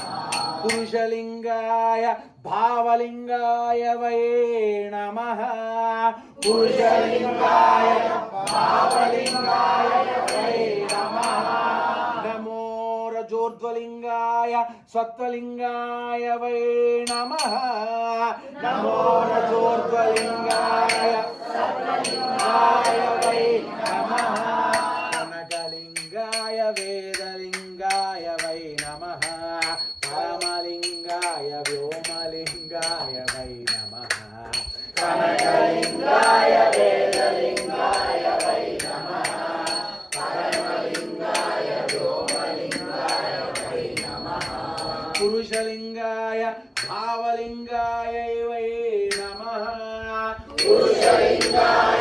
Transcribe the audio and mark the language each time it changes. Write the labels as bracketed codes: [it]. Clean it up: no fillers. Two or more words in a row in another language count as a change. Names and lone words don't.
[sa] పురుషలింగాయ భావలింగాయ వై నమః పురుషలింగాయ భావలింగాయ వై నమః నమో రజోర్ధ్వలింగాయ సత్వలింగాయ వై నమః నమో రజోర్ధ్వలింగాయ సత్వలింగాయ వై నమః కనకలింగాయ వేదలింగాయ వై నమః పరమలింగాయ వ్యోమలింగాయ వై నమః कनकलिङ्गाय वेदलिङ्गाय वै नमः परमलिङ्गाय व्योमलिङ्गाय वै नमः पुरुषलिङ्गाय भावलिङ्गाय वै नमः पुरुषलिङ्गाय